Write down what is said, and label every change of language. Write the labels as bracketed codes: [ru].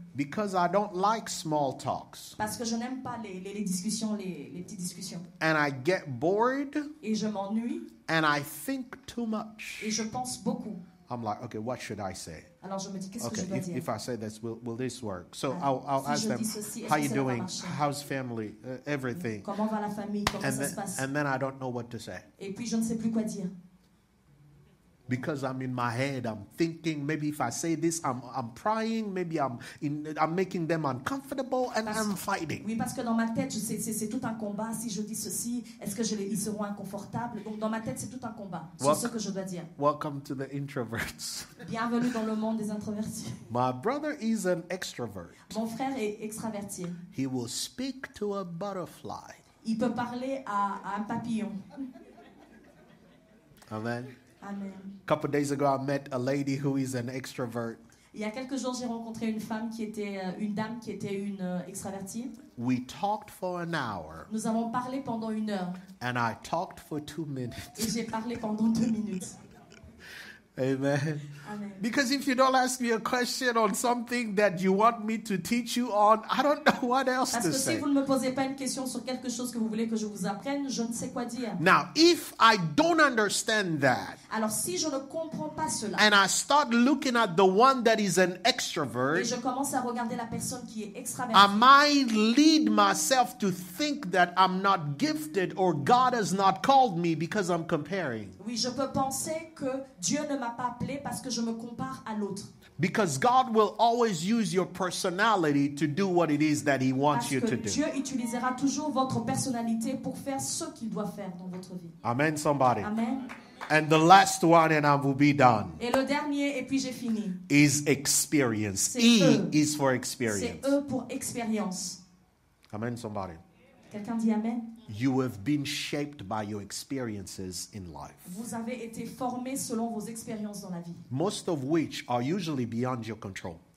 [en] because I don't like small talks. [fr] Parce que je n'aime pas les discussions, les petites discussions. [en] And I get bored [fr] Et je m'ennuie [en] and I think too much. [fr] et je pense beaucoup. [en] I'm like, okay, what should I say? [fr] Alors je me dis, qu'est-ce que [en] Okay, [fr] je dois dire? [en] if I say this, will this work? So Ah, I'll [fr] si [en] ask [fr] je [en] them, [fr] dis ceci, est-ce [en] how [fr] que [en] you [fr] cela va [en] doing? [fr] marcher? [en] How's family? Everything. [fr] Comment va la famille? Comment [en] And [fr] ça se passe? [en] then I don't know what to say. [fr] Et puis je ne sais plus quoi dire. [en] Because I'm in my head, I'm thinking maybe if I say this, I'm prying, maybe I'm making them uncomfortable, and I'm fighting. [fr] Oui, parce que dans ma tête, c'est tout un combat. Si je dis ceci, est-ce que ils seront inconfortables? Donc dans ma tête, c'est tout un combat sur ce que je dois dire. [en] Welcome to the introverts. [fr] Bienvenue dans le monde des introvertis. [en] My brother is an extrovert. [fr] Mon frère est extraverti. [en] He will speak to a butterfly. [fr] Il peut parler à un papillon. [en] Amen. [fr] Amen. [en] A couple of days ago, I met a lady who is an extrovert. [fr] Il y a quelques jours, j'ai rencontré une dame qui était une extravertie. [en] We talked for an hour, [fr] Nous avons parlé pendant 1 heure [en] and I talked for 2 minutes. [fr] et j'ai parlé pendant 2 minutes. [en] Amen. [fr] Amen. [en] Because if you don't ask me a question on something that you want me to teach you on, I don't know what else [fr] Parce [en] to [fr] que si [en] say. [fr] vous ne me posez pas une question sur quelque chose que vous voulez que je vous apprenne, je ne sais quoi dire. [en] Now, if I don't understand that, [fr] Alors si je ne comprends pas cela [en] and I start looking at the one that is an [fr] et [en] extrovert, [fr] je commence à regarder la personne qui est [en] I [fr] extravertie, [en] might lead myself to think that I'm not gifted or God has not called me because I'm comparing. [fr] oui, je peux penser que Dieu ne m'a pas appelé parce que je me compare à l'autre. [en] Because God will always use your personality to do what it is that He wants [fr] Parce [en] you [fr] que [en] to do. [fr] Dieu utilisera toujours votre personnalité pour faire ce qu'il doit faire dans votre vie. [en] Amen, somebody. [fr] Amen. [en] And the last one, and I will be done, [fr] Et le dernier, et puis j'ai fini. [en] is experience. [fr] C'est [en] E [fr] eux. [en] is for [fr] C'est [en] experience. [fr] eux pour expérience. [en] Amen, somebody. [fr] Quelqu'un dit Amen. [en] You have been shaped by your experiences in life, [fr] Vous avez été formés selon vos expériences dans la vie. [en] most of which are usually beyond your control.